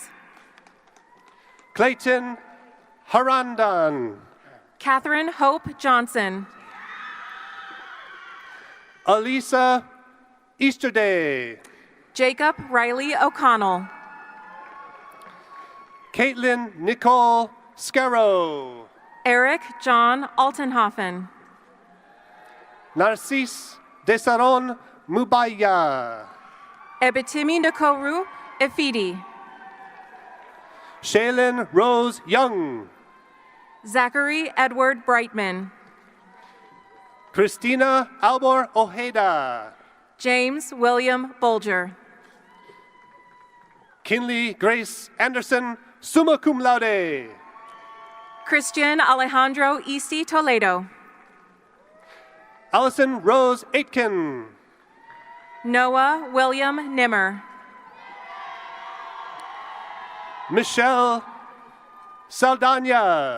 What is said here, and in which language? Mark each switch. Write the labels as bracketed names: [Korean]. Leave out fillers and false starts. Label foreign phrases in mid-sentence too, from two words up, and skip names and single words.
[English] Clayton Harandan. Catherine Hope Johnson. Alisa Easterday. Jacob Riley O'Connell. Caitlin Nicole Scarrow. Eric John Altenhofen. Narcisse Desaron Mubaya. Ebitimi Nakoru Efidi. Shaylin Rose Young. Zachary Edward Brightman. Christina Albor Ojeda. James William Bolger. Kinley Grace Anderson, [Latin] summa cum laude. [English] Christian Alejandro Easty Toledo. Allison Rose Aitken. Noah William Nimmer. Michelle Saldana.